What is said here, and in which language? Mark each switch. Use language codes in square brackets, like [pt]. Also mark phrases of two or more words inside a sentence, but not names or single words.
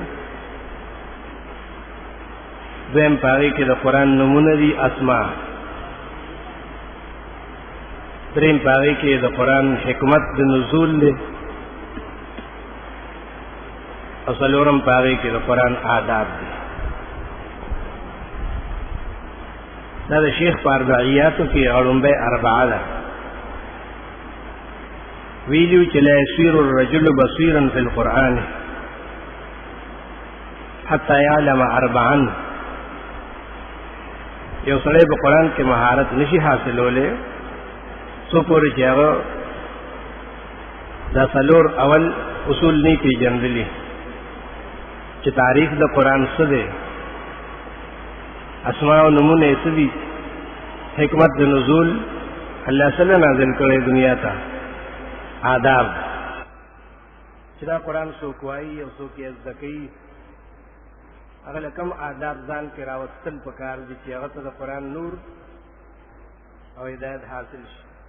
[ps] دویم پاره کې د قرآن نمونه دي اسماء، دریم پاره کې د قرآن حکمت د نزول دی، او څلورم پاره کې د قرآن آداب دي. [ar] هذا شيخ باربعياته في علوم أربعة [ps] ویلیو چې [ar] لا يصير الرجل بصيرا في القرآن حتى يعلم أربعا. [ps] یو سړی په قرآن کې مهارت نشي حاصلولی څو پورې چې هغه دا څلور اول اصول نه پیژندلي چې تعریف د قرآن څه دی، اسماء او نمونه یې څه دي، حکمت د نزول الله سره نازل کړی دنیا ته، آداب چې دا قرآن څوک وایي او څوک یې زده کوي، هغه له کوم آداب ځان کې راوستل پکار دي چې هغه ته د قرآن نور او هدایت حاصل شي.